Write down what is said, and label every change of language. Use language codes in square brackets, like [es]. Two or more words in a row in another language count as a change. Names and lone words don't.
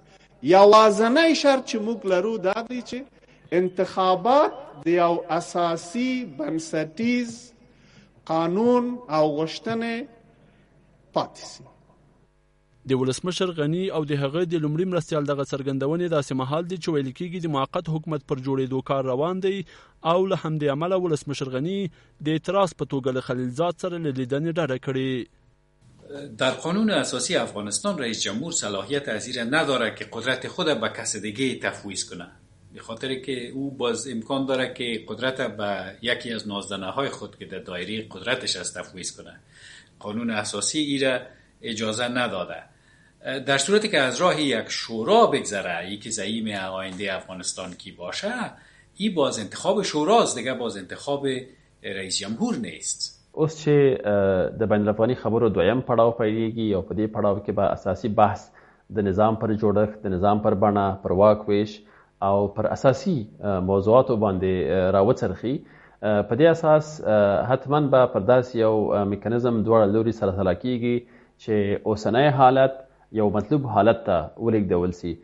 [ps] یوازینی شرط چې موږ لرو دا دی چې انتخابات د یو اساسي بنسټیز قانون او غوښتنې پاتې سي. د ولسمشر غني او د هغه د لومړي مرستیال دغه څرګندونې داسې مهال دي چې ویل کېږي د موقت حکومت پر جوړېدو کار روان دی او له همدې امله ولسمشر غني د اعتراض په توګه له خلیلزاد سره له لیدنې ډډه کړې. [fa] در قانون اساسی افغانستان رئیس جمهور صلاحیت از این نداره که قدرت خود به کس دیگه تفویض کنه، به خاطر که او باز امکان داره که قدرت به یکی از نازدانه‌های خود که در دایره قدرتش از تفویض کنه. قانون اساسی ایره اجازه نداده. در صورتی که از راه یک شورا بگذره، یکی زعیم آینده افغانستان کی باشه، ای باز انتخاب شوراست دیگه، باز انتخاب رئیس جمهور نیست. [ps] اوس چې د بین الافغاني خبرو دویم پړاو پیلېږي او په دې پړاو کې به اساسي بحث د نظام پر جوړښت، د نظام پر بڼه، پر واک ویش او پر اساسي موضوعاتو باندې راوڅرخي. په دې اساس حتما به پر داسې یو میکانیزم دواړه لوري سره سلا کېږي چې اوسنی حالت یو مطلوب حالت ته ولېږدول سي.